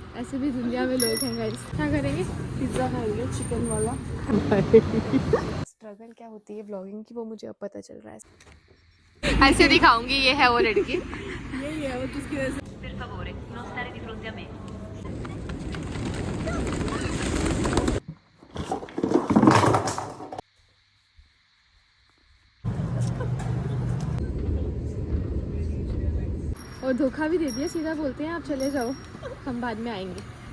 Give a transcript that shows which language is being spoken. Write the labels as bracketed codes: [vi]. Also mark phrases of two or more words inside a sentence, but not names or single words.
[hi] ऐसे भी दुनिया में लोग हैं गाइस। क्या करेंगे? पिज़्ज़ा खाएंगे चिकन वाला। स्ट्रगल क्या होती है व्लॉगिंग की वो मुझे अब पता चल रहा है। ऐसे दिखाऊंगी ये है वो लड़की। यही है वो जिसकी वजह से। [it] Per favore, non stare di fronte a me. [hi] और धोखा भी दे दिया, सीधा बोलते हैं आप चले जाओ, हम बाद में आएंगे।